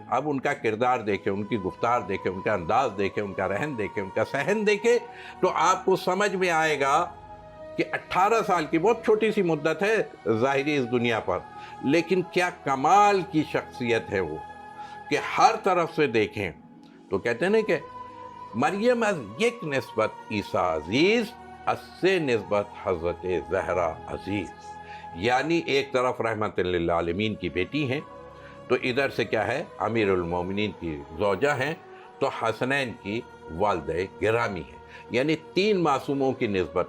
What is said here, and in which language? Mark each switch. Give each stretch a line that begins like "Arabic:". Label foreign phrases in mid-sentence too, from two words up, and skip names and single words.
Urdu: اب ان کا کردار دیکھیں، ان کی گفتار دیکھیں، ان کا انداز دیکھیں، ان کا رہن دیکھیں، ان کا سہن دیکھیں، تو آپ کو سمجھ میں آئے گا کہ 18 سال کی بہت چھوٹی سی مدت ہے ظاہری اس دنیا پر، لیکن کیا کمال کی شخصیت ہے وہ، کہ ہر طرف سے دیکھیں تو کہتے ہیں نا کہ
Persian: مریم از یک نسبت عیسیٰ عزیز، از سے نسبت حضرت زہرا عزیز،
Urdu: یعنی ایک طرف رحمت للعالمین کی بیٹی ہیں، تو ادھر سے کیا ہے؟ امیر المومنین کی زوجہ ہیں، تو حسنین کی والدہ گرامی ہیں، یعنی 3 معصوموں کی نسبت۔